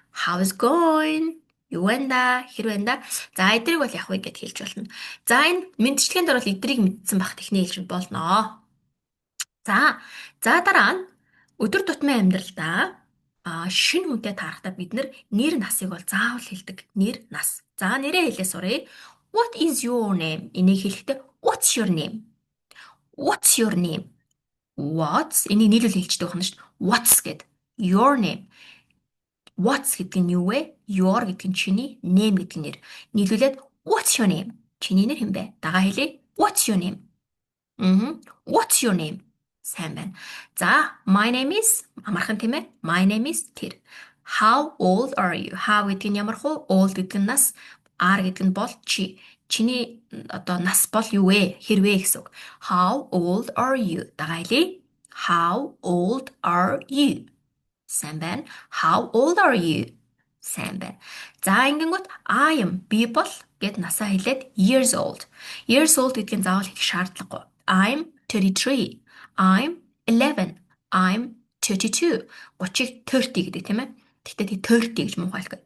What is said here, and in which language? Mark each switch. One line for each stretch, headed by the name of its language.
English: How's going?
Mongolian: Юу вэ да? Хэр вэ да? За эдрийг бол явах вэ гэд хэлж болно. За энэ мэдчилгээнд бол эдрийг мэдсэн бах техник хэлж болно. За дараа нь өдөр тутмын амьдралдаа шинэ хүнтэй таарахтаа бид нэр насыг бол заавал хэлдэг. Нэр нас. За нэрээ хэлээ суръя.
English: What is your name?
Mongolian: Энийг хэлэхдээ
English: what's your name? What's your name?
Mongolian: What's энийг нийлүүл хэлждэг байна шүү дээ.
English: What's гэд. Your name.
Mongolian: What's гэдэг нь юу вэ? Your гэдэг нь чиний, name гэдэг нь нэр.
English: Нийлүүлээд what's your name?
Mongolian: Чиний нэр хэм бэ? Дагаа хэлье.
English: What's your name? What's your name?
Mongolian: Сайн байна. За,
English: my name is
Mongolian: амархан тийм ээ.
English: My name is тэр. How old are you?
Mongolian: How гэдэг нь ямар хуу? Old гэдэг нь нас. Are гэдэг нь бол чи. Чиний одоо нас бол юу вэ? Хэрвээ гэсэн үг.
English: How old are you?
Mongolian: Дагаа хэлье.
English: How old are you?
Mongolian: Сайн байна.
English: How old are you? Сайн байна.
Mongolian: За ингэнгүүт I am би бол гэд насаа хэлээд
English: years old.
Mongolian: Years old гэдгийг заавал хийх шаардлагагүй.
English: I'm 33. I'm 11. I'm 32.
Mongolian: 30-ыг 30 гэдэг тийм ээ. Гэхдээ тий 30 гэж муухайлгүй.